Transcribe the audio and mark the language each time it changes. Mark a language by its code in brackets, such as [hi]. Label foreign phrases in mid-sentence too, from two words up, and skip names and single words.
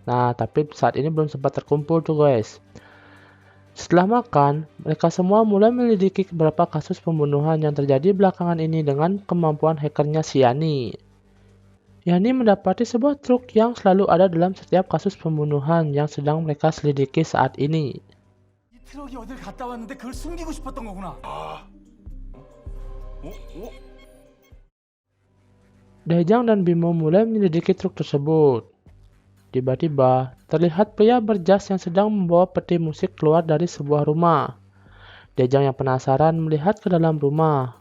[id] Nah, tapi saat ini belum sempat terkumpul tuh guys. Setelah makan, mereka semua mulai menyelidiki beberapa kasus pembunuhan yang terjadi belakangan ini dengan kemampuan hackernya si Yani. Yani mendapati sebuah truk yang selalu ada dalam setiap kasus pembunuhan yang sedang mereka selidiki saat ini. [ko] 이 트럭이 어딜 갔다 왔는데 그걸 숨기고 싶었던 거구나. [id] Daejang dan Bimo mulai menyelidiki truk tersebut. Tiba-tiba, terlihat pria berjas yang sedang membawa peti musik keluar dari sebuah rumah. Daejang yang penasaran melihat ke dalam rumah.